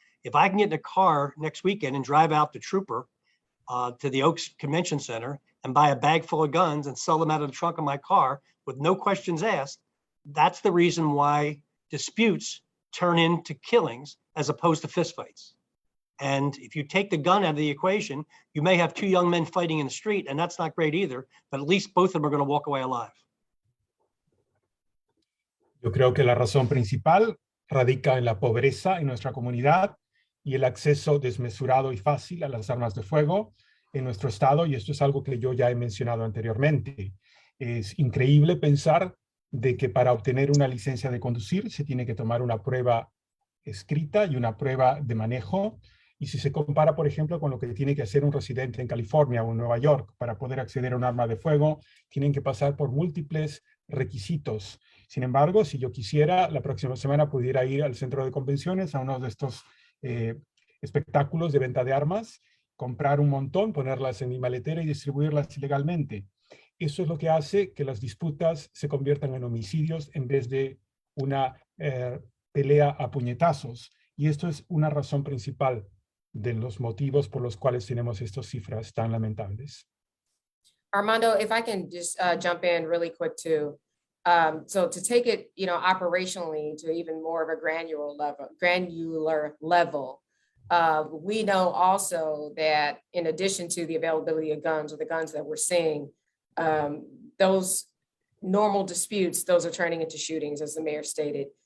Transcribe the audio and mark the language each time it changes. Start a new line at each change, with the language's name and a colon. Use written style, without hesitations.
English: If I can get in a car next weekend and drive out to Trooper to the Oaks Convention Center and buy a bag full of guns and sell them out of the trunk of my car with no questions asked, that's the reason why disputes turn into killings as opposed to fistfights. And if you take the gun out of the equation, you may have two young men fighting in the street, and that's not great either, but at least both of them are going to walk away alive.
Spanish: Yo creo que la razón principal radica en la pobreza en nuestra comunidad y el acceso desmesurado y fácil a las armas de fuego en nuestro estado, y esto es algo que yo ya he mencionado anteriormente. Es increíble pensar de que para obtener una licencia de conducir se tiene que tomar una prueba escrita y una prueba de manejo, y si se compara, por ejemplo, con lo que tiene que hacer un residente en California o en Nueva York para poder acceder a un arma de fuego, tienen que pasar por múltiples requisitos. Sin embargo, si yo quisiera, la próxima semana pudiera ir al centro de convenciones a uno de estos espectáculos de venta de armas, comprar un montón, ponerlas en mi maletera y distribuirlas ilegalmente. Eso es lo que hace que las disputas se conviertan en homicidios en vez de una pelea a puñetazos. Y esto es una razón principal de los motivos por los cuales tenemos estas cifras tan lamentables.
English: Armando, if I can just jump in really quick too. So to take it, operationally to even more of a granular level, we know also that in addition to the availability of guns or the guns that we're seeing, those normal disputes, those are turning into shootings, as the mayor stated.